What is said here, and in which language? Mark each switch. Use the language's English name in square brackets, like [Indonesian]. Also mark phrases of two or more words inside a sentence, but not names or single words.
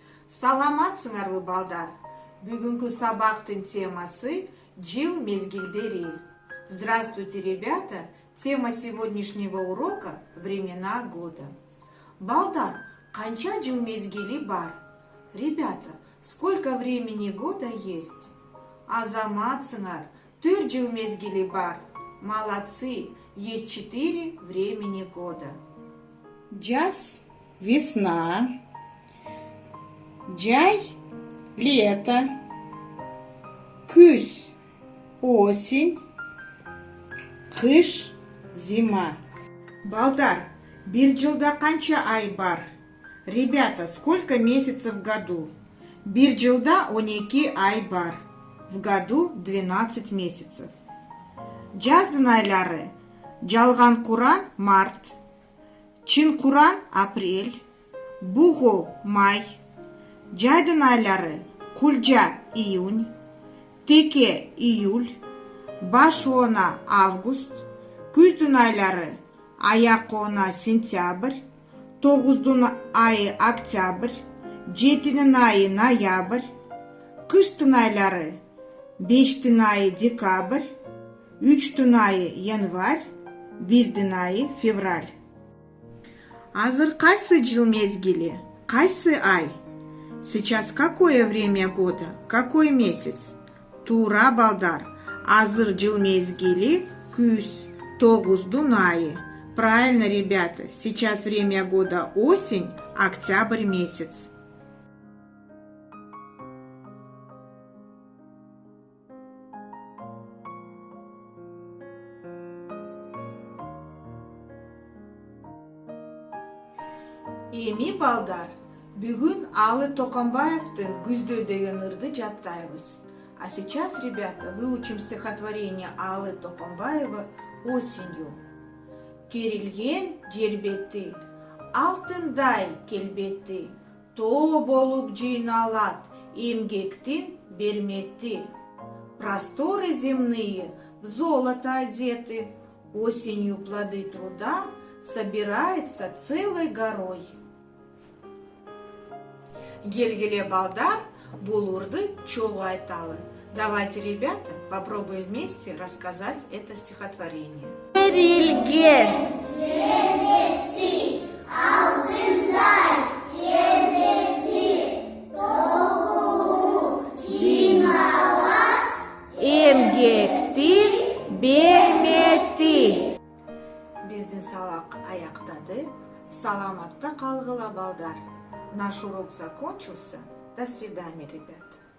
[Kyrgyz] Саламатсыңарбы, балдар? Бүгүнкү сабактын темасы жыл мезгилдери. [Russian] Здравствуйте, ребята! Тема сегодняшнего урока – времена года. [Kyrgyz] Балдар, канча жыл мезгили бар? [Russian] Ребята, сколько времени года есть? [Kyrgyz] Азаматсыңар, 4 жыл мезгили бар. [Russian] Молодцы, есть 4 времени года. [Kyrgyz] Жаз – весна, жай – лето, күз – осень, кыш – зима. Балдар, бир жылда канча ай бар? [Russian] Ребята, сколько месяцев в году? [Kyrgyz] Бир жылда 12 ай бар. [Russian] В году 12 месяцев. [Kyrgyz] Жаздын айлары: жалган куран – март, чын куран – апрель, бугу – май. Жайдын айлары: кулжа – июнь, теке – июль, баш оона – август. Күздүн айлары: аяк оона – сентябрь, тогуздун айы – октябрь, жетинин айы – ноябрь. Кыштын айлары: бештин айы – декабрь, үчтүн айы – январь, бирдин айы – февраль. Азыр кайсы жыл мезгили? Кайсы ай? [Russian] Сейчас какое время года? Какой месяц? [Kyrgyz] Туура, балдар. Азыр жыл мезгили күз, тогуздун айы. [Russian] Правильно, ребята. Сейчас время года осень, октябрь месяц. [Kyrgyz] Эми, балдар, бүгүн Алы Токомбаевдин «Күздө» деген ырды жаттайбыз. [Russian] А сейчас, ребята, выучим стихотворение Алы Токомбаева «Осенью». [Kyrgyz] Керилген жер бети, алтындай келбети, тоо болуп жыйналат эмгектин бермети. [Russian] Просторы земные в золото одеты, осенью плоды труда собирается целой горой. [Kyrgyz] Келгиле, балдар, бул ырды чогуу айталы. [Russian] Давайте, ребята, попробуем вместе рассказать это стихотворение. [Kyrgyz] Керилген жер бети, алтындай келбети, тоо жыйналат эмгектин бермети. Биздин сабак аяктады. Саламатта калгыла, балдар. [Russian] Наш урок закончился. До свидания, ребята.